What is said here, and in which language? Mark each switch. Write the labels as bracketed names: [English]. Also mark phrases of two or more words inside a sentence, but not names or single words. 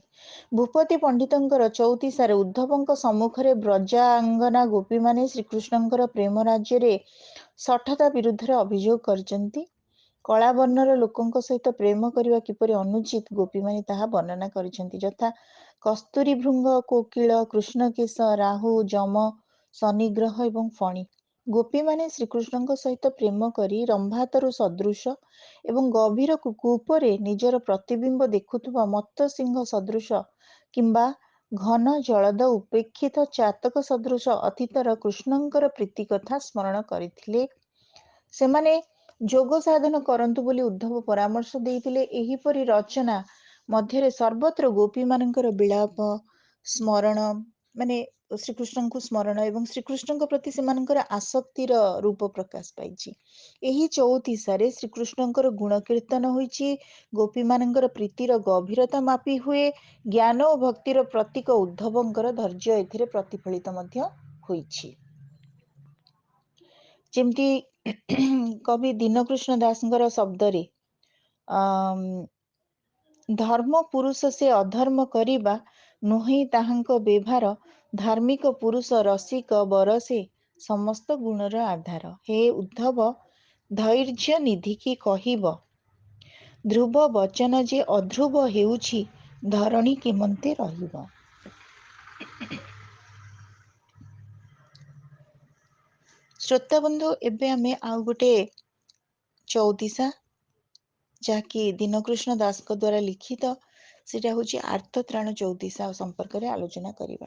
[Odia] ଭୂପତି ପଣ୍ଡିତଙ୍କର ଚଉତିଶାରେ ଉଦ୍ଧବଙ୍କ ସମ୍ମୁଖରେ ବ୍ରଜାଙ୍ଗନା ଗୋପୀମାନେ ଶ୍ରୀକୃଷ୍ଣଙ୍କର ପ୍ରେମ ରାଜ୍ୟରେ ଶଠତା ବିରୁଦ୍ଧରେ ଅଭିଯୋଗ କରଛନ୍ତି। କଳା ବର୍ଣ୍ଣର ଲୋକଙ୍କ ସହିତ ପ୍ରେମ କରିବା କିପରି ଅନୁଚିତ ଗୋପୀମାନେ ତାହା ବର୍ଣ୍ଣନା କରିସନ୍ତି। ଯଥା କସ୍ତୁରୀ ଭୃଙ୍ଗ, କୋକିଳ, କୃଷ୍ଣକେଶ, ରାହୁ, ଯମ, ଶନିଗ୍ରହ ଏବଂ ଫଣୀ। ଗୋପୀମାନେ ଶ୍ରୀକୃଷ୍ଣଙ୍କ ସହିତ ପ୍ରେମ କରି ରମ୍ଭାତରୁ ସଦୃଶ ଏବଂ ଗଭୀର କୂପରେ ନିଜର ପ୍ରତିବିମ୍ବ ଦେଖୁଥିବା ମତ୍ତ ସିଂହ ସଦୃଶ କିମ୍ବା ଘନ ଜଳଦ ଉପେକ୍ଷିତ ଚାତକ ସଦୃଶ ଅତୀତର କୃଷ୍ଣଙ୍କର ପ୍ରୀତି କଥା ସ୍ମରଣ କରିଥିଲେ। ସେମାନେ ଯୋଗ ସାଧନ କରନ୍ତୁ ବୋଲି ଉଦ୍ଧବ ପରାମର୍ଶ ଦେଇଥିଲେ। ଏହିପରି ରଚନା ମଧ୍ୟରେ ସର୍ବତ୍ର ଗୋପୀମାନଙ୍କର ବିଳାପ ସ୍ମରଣ ମାନେ ଶ୍ରୀକୃଷ୍ଣଙ୍କୁ ସ୍ମରଣ ଏବଂ ଶ୍ରୀକୃଷ୍ଣ ପ୍ରତି ସେମାନଙ୍କର ଆସକ୍ତିର ରୂପ ପ୍ରକାଶ ପାଇଛି। ଏହି ଚଉତିଶାରେ ଶ୍ରୀକୃଷ୍ଣଙ୍କର ଗୁଣ କୀର୍ତ୍ତନ ହୋଇଛି। ଗୋପୀମାନଙ୍କର ପ୍ରୀତିର ଗଭୀରତା ମାପି ହୁଏ। ଜ୍ଞାନ ଓ ଭକ୍ତିର ପ୍ରତୀକ ଉଦ୍ଧବଙ୍କର ଧୈର୍ଯ୍ୟ ଏଥିରେ ପ୍ରତିଫଳିତ ମଧ୍ୟ ହୋଇଛି। ଯେମିତି କବି ଦୀନକୃଷ୍ଣ ଦାସଙ୍କର ଶବ୍ଦରେ ଧର୍ମ ପୁରୁଷ ସେ ଅଧର୍ମ କରିବା ନୁହିଁ ତାହାଙ୍କ ବ୍ୟବହାର, ଧାର୍ମିକ ପୁରୁଷ ରସିକ ବରସେ ସମସ୍ତ ଗୁଣର ଆଧାର। ହେ ଉଦ୍ଧବ ଧୈର୍ଯ୍ୟ ନିଧିକି କହିବ, ଧ୍ରୁବ ବଚନ ଯେ ଅଧ୍ରୁବ ହେଉଛି ଧରଣୀ କେମନ୍ତେ ରହିବ। ଶ୍ରୋତାବନ୍ଧୁ, ଏବେ ଆମେ ଆଉ ଗୋଟେ ଚଉତିଶା, ଯାହାକି ଦୀନକୃଷ୍ଣ ଦାସଙ୍କ ଦ୍ୱାରା ଲିଖିତ, ସେଟା ହଉଛି ଆର୍ତ୍ତତ୍ରାଣ ଚଉତିଶା ସମ୍ପର୍କରେ ଆଲୋଚନା କରିବା।